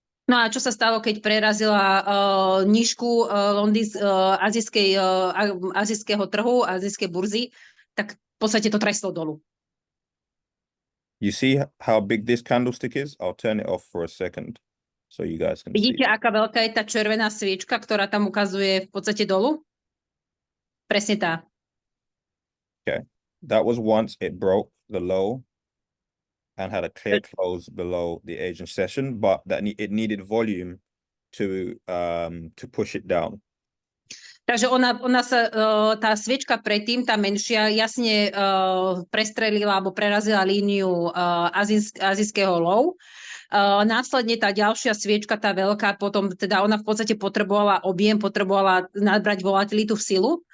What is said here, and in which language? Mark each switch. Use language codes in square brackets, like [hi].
[sk] No a čo sa stalo, keď prerazila nížku azijského trhu, azijskej burzy, tak v podstate to trestlo dolu. [en] You see how big this candlestick is? I'll turn it off for a second so you guys can [sk] Vidíte, [en] see. [sk] aká veľká je tá červená sviečka, ktorá tam ukazuje v podstate dolu? Presne tá. [en] Okay. That was once it broke the low and had a clear close below the Asian session, but it needed volume to push it down. [sk] Takže ona sa, tá sviečka predtým, tá menšia, jasne prestrelila alebo prerazila líniu azijského low. Následne tá ďalšia sviečka, tá veľká, potom teda ona v podstate potrebovala objem, potrebovala nabrať volatilitu v silu.